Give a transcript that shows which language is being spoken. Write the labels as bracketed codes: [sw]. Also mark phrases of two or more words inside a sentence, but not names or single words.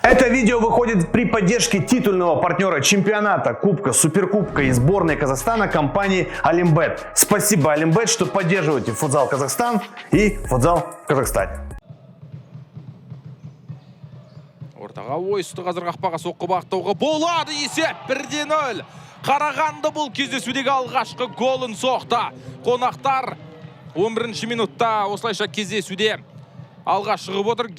[ru] видео выходит при поддержке титульного партнера чемпионата, Кубка, Суперкубка и сборной Казахстана компании Олимбет. Спасибо, Олимбет, что поддерживаете футзал Казахстан и футзал в Казахстане. [kk] Ортаға ойысты қазір қақпаға соққы бағыттауға болады. Есеп 1-0. Қарағанды бұл кездесудегі алғашқы голын соқты. Қонақтар 11-ші минутта осылайша кездесуде алға шығып отыр.